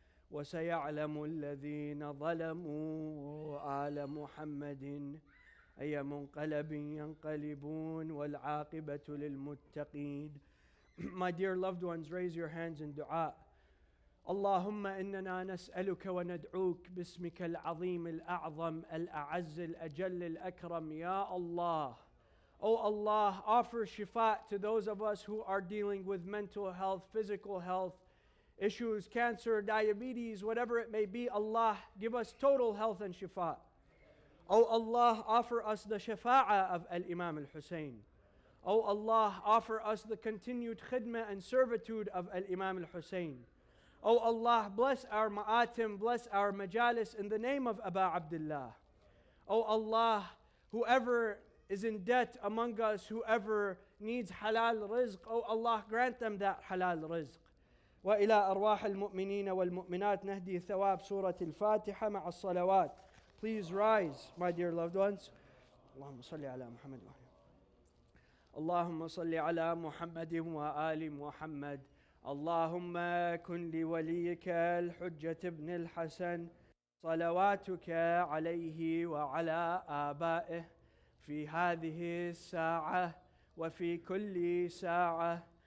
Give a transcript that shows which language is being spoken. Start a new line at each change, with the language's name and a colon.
Arabic: وسيعلم الذين ظلموا آل محمد أي منقلب ينقلبون والعاقبة للمتقين.
English: My dear loved ones, raise your hands in dua.
Arabic: اللهم إننا نسألك وندعوك باسمك العظيم الأعظم الأعز الأجل الأكرم يا Allah.
English: Oh Allah, offer shifa to those of us who are dealing with mental health, physical health issues, cancer, diabetes, whatever it may be. Allah, give us total health and shifa. Oh Allah, offer us the shafa'ah of Al-Imam al-Hussein. Oh Allah, offer us the continued khidmah and servitude of Al-Imam al-Hussein. Oh Allah, bless our ma'atim, bless our majalis in the name of Aba Abdullah. Oh Allah, whoever is in debt among us, whoever needs halal rizq, oh Allah, grant them that halal rizq.
Arabic: وإلى أرواح المؤمنين والمؤمنات نهدي ثواب سورة الفاتحة مع الصلوات.
English: Please rise, my dear loved ones.
Arabic: اللهم صل على محمد اللهم صل على محمد وآل محمد. اللهم كن لوليك الحجة ابن الحسن صلواتك عليه وعلى آبائه في هذه الساعة وفي كل ساعة.